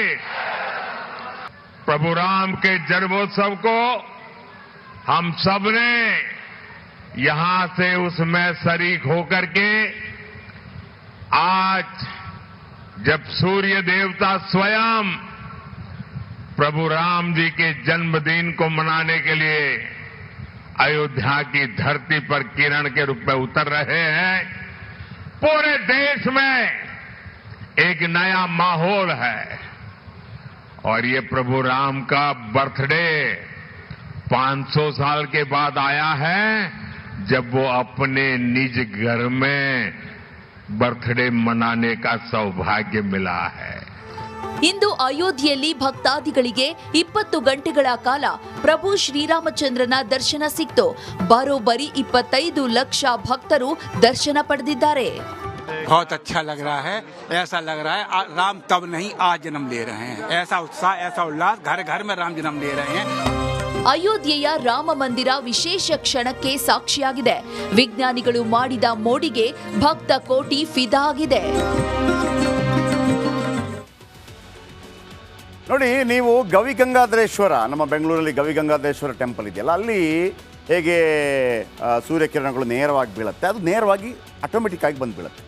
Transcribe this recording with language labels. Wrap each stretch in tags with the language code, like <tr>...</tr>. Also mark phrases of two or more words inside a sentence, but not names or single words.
<hi>प्रभु राम के जन्मोत्सव को हम सब ने यहां से उसमें शरीक होकर के आज जब सूर्य देवता स्वयं प्रभु राम जी के जन्मदिन को मनाने के लिए अयोध्या की धरती पर किरण के रूप में उतर रहे हैं, पूरे देश में एक नया माहौल है. और ये प्रभु राम का बर्थडे 500 साल के बाद आया है, जब वो अपने निज घर में बर्थडे मनाने का सौभाग्य मिला है.</hi> <kn>ಇಂದು ಅಯೋಧ್ಯೆಯಲ್ಲಿ ಭಕ್ತಾದಿಗಳಿಗೆ 20 ಗಂಟೆಗಳ ಕಾಲ ಪ್ರಭು ಶ್ರೀರಾಮಚಂದ್ರನ ದರ್ಶನ ಸಿಕ್ತು. ಬರೋಬ್ಬರಿ 25 ಲಕ್ಷ ಭಕ್ತರು ದರ್ಶನ ಪಡೆದಿದ್ದಾರೆ.</kn> <hi>बहुत अच्छा लग रहा है. ऐसा लग रहा है राम तब नहीं आज जन्म ले रहे हैं. ऐसा उत्साह, ऐसा उल्लास, घर घर में राम जन्म ले रहे हैं.</hi> <kn>ಅಯೋಧ್ಯೆಯ ರಾಮ ಮಂದಿರ ವಿಶೇಷ ಕ್ಷಣಕ್ಕೆ ಸಾಕ್ಷಿಯಾಗಿದೆ. ವಿಜ್ಞಾನಿಗಳು ಮಾಡಿದ ಮೋಡಿಗೆ ಭಕ್ತ ಕೋಟಿ ಫಿದಾ ಆಗಿದೆ. ನೋಡಿ, ನೀವು ಗವಿಗಂಗಾಧರೇಶ್ವರ, ನಮ್ಮ ಬೆಂಗಳೂರಲ್ಲಿ ಗವಿಗಂಗಾಧರೇಶ್ವರ ಟೆಂಪಲ್ ಇದೆಯಲ್ಲ, ಅಲ್ಲಿ ಹೇಗೆ ಸೂರ್ಯಕಿರಣಗಳು ನೇರವಾಗಿ ಬೀಳುತ್ತೆ, ಅದು ನೇರವಾಗಿ ಆಟೋಮೆಟಿಕ್ ಆಗಿ ಬಂದು ಬೀಳುತ್ತೆ.</kn>